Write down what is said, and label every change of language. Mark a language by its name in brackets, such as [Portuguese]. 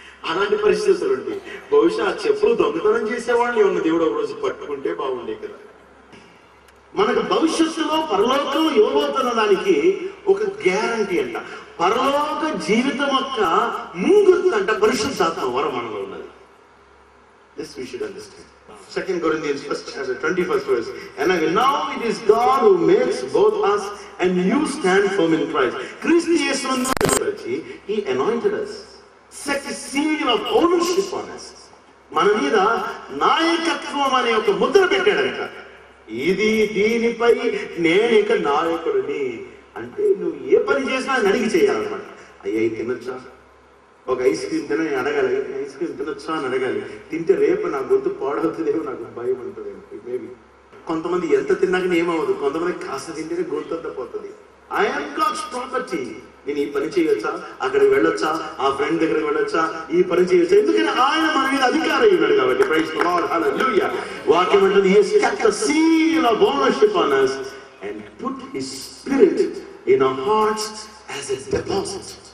[Telugu] అలాంటి పరిస్థితులు ఉంటాయి. బహుశా ఆ చెప్పులు దొంగతనం చేసేవాళ్ళని ఉన్న దేవుడు ఒక రోజు పట్టుకుంటే బాగుండే కదా. మనకు భవిష్యత్తులో పరలోకం ఇవ్వబోతున్న దానికి ఒక గ్యారంటీ అంట. పరలోక జీవితం యొక్క ముంగుర్తు అంట పరిశుద్ధాత్మ వరం మనలో ఉన్నది. [English] This we should understand. 2 Corinthians 1st chapter 21st verse. And now it is God who makes both us and you stand firm in Christ. Christ యేసునందు He anointed us, set a seal of ownership on us. [Telugu] మన మీద నాయకత్వం అనే ఒక ముద్ర పెట్టాడంట. ఇది దీనిపై నేను ఇక నాయకుడిని అంటే నువ్వు ఏ పని చేసినా అని అడిగి చేయాలన్నమాట. అయ్యా తినొచ్చా, ఒక ఐస్ క్రీమ్ తినని అడగాలి, ఐస్ క్రీమ్ తినొచ్చా అని అడగాలి. తింటే రేపు నా గొంతు పాడవుతుందేమో, నాకు భయం ఉంటుందేమో. మేబీ కొంతమంది ఎంత తిన్నాకనే ఏమవ్వదు, కొంతమంది కాస్త తింటేనే గొంతు అంతా పోతుంది. [English] I'm God's property. [Telugu] నేను ఈ పని చేయొచ్చా, అక్కడికి వెళ్ళొచ్చా, ఆ ఫ్రెండ్ దగ్గరికి వెళ్ళొచ్చా, ఈ పని చేయొచ్చా, ఎందుకంటే ఆయన మన మీద అధికారం ఇవ్వడు కాబట్టి. [English] Praise the lord, hallelujah. [Telugu] వాక్యం అంటుంది [English] he has kept a seal of ownership on us and put his spirit in our hearts as a deposit.